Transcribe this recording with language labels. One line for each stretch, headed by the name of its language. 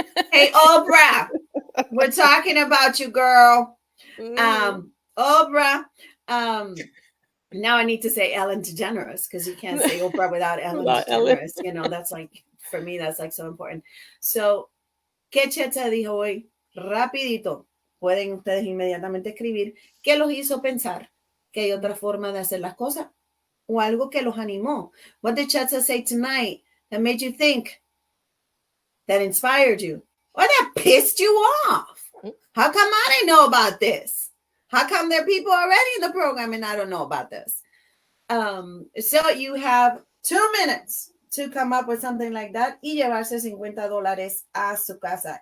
English: Hey, Oprah, we're talking about you, girl. Oprah. Now I need to say Ellen DeGeneres because you can't say Oprah without Ellen DeGeneres. That's like, for me, that's like so important.
Spanish: So, ¿qué Chiedza dijo hoy? Rapidito. Pueden ustedes inmediatamente escribir qué los hizo pensar que hay otra forma de hacer las cosas o algo que los animó.
English: What did Chiedza say tonight that made you think, that inspired you, or that pissed you off? How come I didn't know about this? How come there are people already in the program and I don't know about this? So you have 2 minutes to come up with something like that
Spanish: y llevarse $50 a su casa.